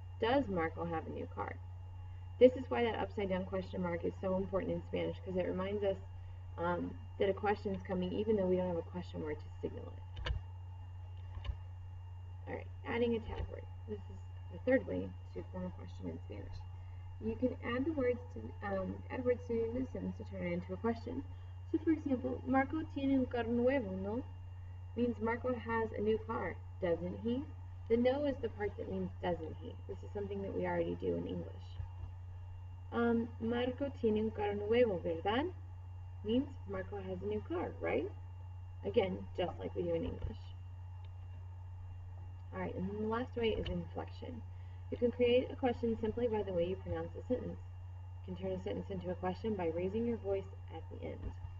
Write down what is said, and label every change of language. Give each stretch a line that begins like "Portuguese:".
English: Does Marco have a new car? This is why that upside down question mark is so important in Spanish, because it reminds us that a question is coming even though we don't have a question word to signal it. Alright, adding a tag word. This is the 3rd way to form a question in Spanish. You can add the words to add words to the sentence to turn it into a question. So for example,
Spanish: Marco tiene un carro nuevo, ¿no?
English: Means Marco has a new car, doesn't he? The no is the part that means doesn't he. This is something that we already do in English.
Spanish: Marco tiene un carro nuevo, ¿verdad?
English: Means Marco has a new car, right? Again, just like we do in English. Alright, and then the last way is inflection. You can create a question simply by the way you pronounce a sentence. You can turn a sentence into a question by raising your voice at the end.